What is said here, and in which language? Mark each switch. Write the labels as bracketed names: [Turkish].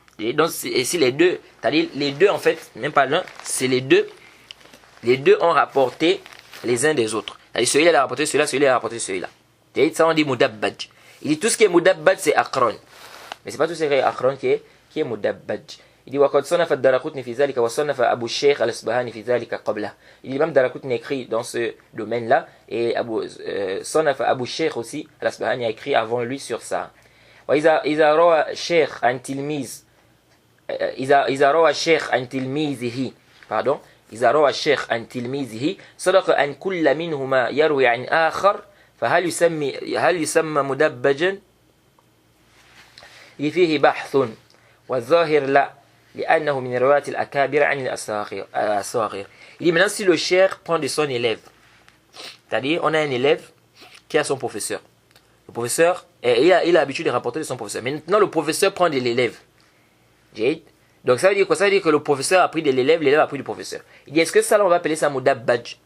[French] Et donc, si les deux, c'est-à-dire les deux en fait, même pas l'un, c'est les deux ont rapporté les uns des autres. C'est-à-dire celui-là a rapporté celui-là, celui-là a rapporté celui-là. Et ça on dit mudabbaj. Il dit tout ce qui est mudabbaj c'est aqran. Mais c'est pas tout ce qui est aqran qui est mudabbaj. Il dit [Arabic] وقد صنف الدارقطني في ذلك وصنف أبو الشيخ الأصبهاني في ذلك قبله. [French] Il dit même Daraqutni écrit dans ce domaine-là et [Arabic] صنف أبو الشيخ [French] aussi الأصبهاني a écrit avant lui sur ça. [Arabic] وإذا روى الشيخ عن تلميذ إذا روى الشيخ عن تلميذه pardon إذا روى الشيخ عن تلميذه صدق أن كل منهما يروي عن آخر فهل يسمى مدبجا؟ فيه بحث والظاهر لا لأنه من رواية الأكابر عن الأصاغر. [French] Il dit maintenant si le cheikh prend de son élève, c'est-à-dire on a un élève qui a son professeur. Le professeur, il a l'habitude de rapporter de son professeur. Maintenant le professeur prend de l'élève. Donc ça veut dire quoi? Ça veut dire que le professeur a pris de l'élève, l'élève a pris du professeur. Il dit est-ce que ça là on va appeler ça mudabbaj?